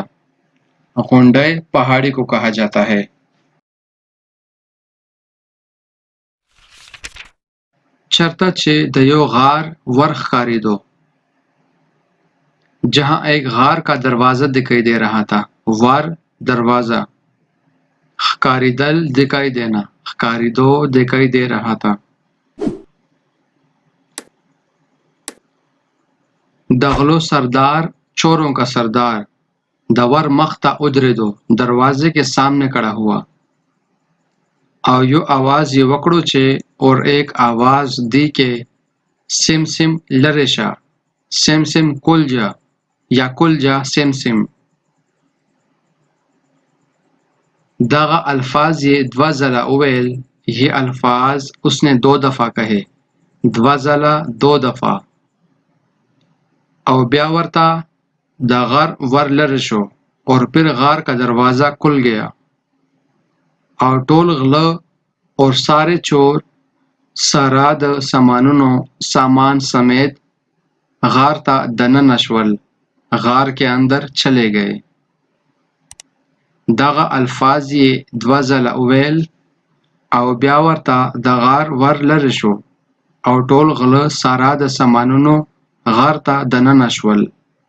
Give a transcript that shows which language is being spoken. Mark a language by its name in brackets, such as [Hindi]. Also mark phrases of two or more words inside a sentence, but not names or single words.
[Urdu] غونډۍ پہاڑی کو کہا جاتا ہے. [Pashto] چرته چې د یو غار ور ښکارېدو [Urdu] جہاں ایک غار کا دروازہ دکھائی دے رہا تھا. ور دروازہ. ښکارېدل دکھائی دینا. ښکارېدو دکھائی دے رہا تھا. [Pashto] د غلو سردار [Urdu] چوروں کا سردار [Pashto] د ور مخ ته ودرېدو [Urdu] دروازے کے سامنے کھڑا ہوا [Pashto] او یو آواز یې وکړو چې [Urdu] اور ایک آواز دی کہ [Pashto] سم سم لرې شه. [Urdu] سم سم کل جا یا کل جا سم سم. [Pashto] دغه الفاظ یې دوه ځله وویل. [Urdu] یہ الفاظ اس نے 2 دفعہ کہے. [Pashto] دوه ځله 2 دفعہ. او بیا ورته د غار ور لرې شو [Urdu] اور پھر غار کا دروازہ کھل گیا [Pashto] او ټول غله [Urdu] اور سارے چور [Pashto] سارا د سامانونو سامان سمیت غار ته دننه شول. [Urdu] غار کے اندر چلے گئے. [Pashto] دغه الفاظ یې 2 ځله وویل او بیا ورته د غار ور لرې شو او ټول غله سارا د سامانونو غار ته دننه شول.